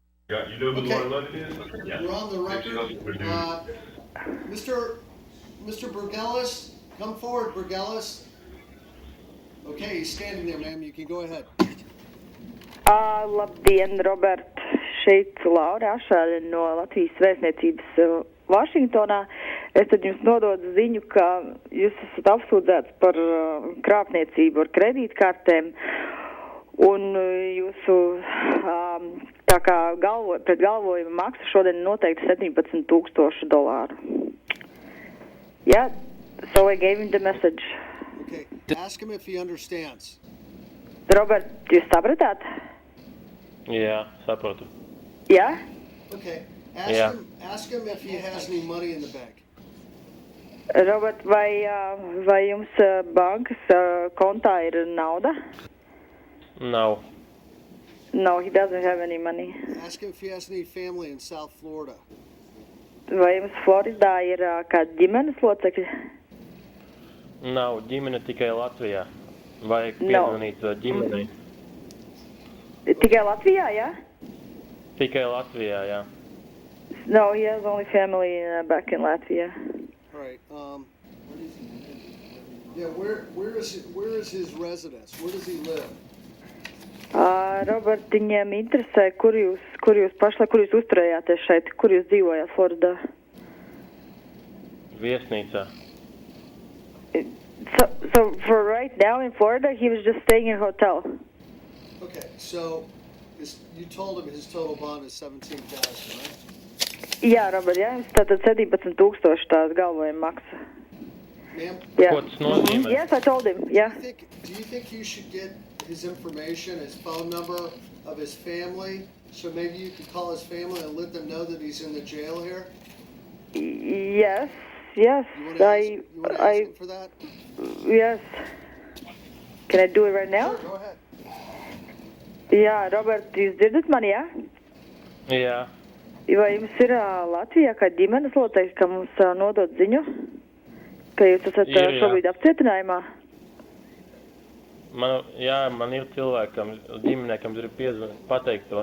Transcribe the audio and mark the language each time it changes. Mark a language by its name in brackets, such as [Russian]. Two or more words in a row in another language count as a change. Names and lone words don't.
[English] Okay, we're on the record. Mr. Burgelis, come forward, Burgelis. Okay, he's standing there, ma'am. You can go ahead. [Latvian] Labdien, Robert. Šeit Laura Ašāļa no Latvijas vēstniecības Vašingtonā. Es tad jums nododu ziņu, ka jūs esat apsūdzēts par krāpniecību ar kredītkartēm, un jūsu tā kā pret galvojuma maksa šodien noteikti $17,000. [English] Yeah, so I gave him the message. Okay, ask him if he understands. [Latvian] Robert, jūs sapratāt? Jā, saprotu. Jā? [English] Okay, Yeah. ask him if he has any money in the bank. [Latvian] Robert, vai jums bankas kontā ir nauda? Nav. [English] No, he doesn't have any money. Ask him if he has any family in South Florida. [Latvian] Vai jums Floridā ir kādi ģimenes locekļi? Nav ģimene tikai Latvijā. Vajag [English] No. [Latvian] piezvanīt ģimenei. Tikai Latvijā, jā? Tikai Latvijā, jā. [English] No, he has only family back in Latvia. All right. Yeah, where is his residence? Where does he live? [Latvian] Robert, viņiem interesē, kur jūs uzturējāties šeit, kur jūs dzīvojāt Floridā? Viesnīcā. [English] So for right now in Florida, he was just staying in a hotel. Okay, so you told him his total bond is $17,000, right? [Latvian] Jā, Robert, jā, jums tātad 17,000 tās galvojuma maksa. [English] Ma'am, Yeah. [Latvian] Ko tas nozīmē? [English] Yes, I told him, yeah. do you think you should get his information, his phone number of his family, so maybe you could call his family and let them know that he's in the jail here? Yes. You want to ask him for that? Yes. Can I do it right now? Sure, go ahead. [Latvian] Jā, Robert, jūs dzirdat mani, jā? Jā. Vai jums ir Latvijā kāda ģimenes locekļi, ka mums nodot ziņu, ka jūs esat Ir, jā. šobrīd apcietinājumā? Man ir cilvēkam, ģimenekam ir pateikt to.